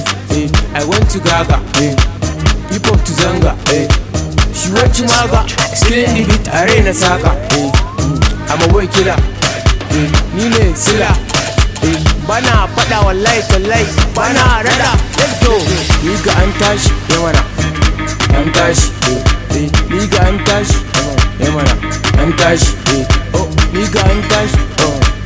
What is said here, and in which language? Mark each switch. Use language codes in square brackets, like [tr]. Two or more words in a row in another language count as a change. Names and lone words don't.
[en] Eh, I went to Gaga. Eh, hip hop to Zanga. Eh, she went to Maga. Killing the beat, I rain a saga. Eh, mm, I'm a boy killer. [ha] Eh, ni ne Sila. Eh, bana faɗa [ar] wallahi tallahi, [ha] bana rada. [en] Let's go. [ha] Ni ga an tashi, eh mana. An tashi, eh, eh. Ni ga an tashi, eh mana. An tashi, eh. Oh, ni ga an tashi, oh.